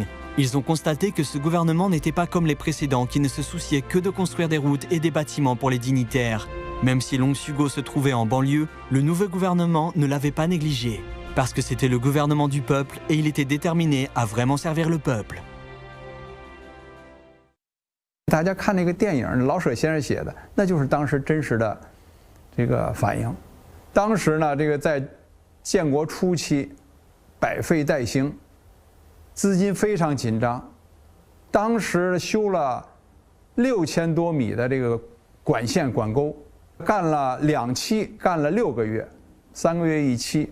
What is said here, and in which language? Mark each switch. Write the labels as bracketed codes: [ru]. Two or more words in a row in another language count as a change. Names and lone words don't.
[fr] Ils ont constaté que ce gouvernement n'était pas comme les précédents qui ne se souciaient que de construire des routes et des bâtiments pour les dignitaires. Même si Longsugo se trouvait en banlieue, le nouveau gouvernement ne l'avait pas négligé, parce que c'était le gouvernement du peuple et il était déterminé à vraiment servir le peuple. [zh] 大家看那个电影，老舍先生写的，那就是当时真实的这个反应。当时呢，这个在建国初期，百废待兴，资金非常紧张。当时修了6000多米的这个管线管沟，干了2期，干了6个月，3个月1期。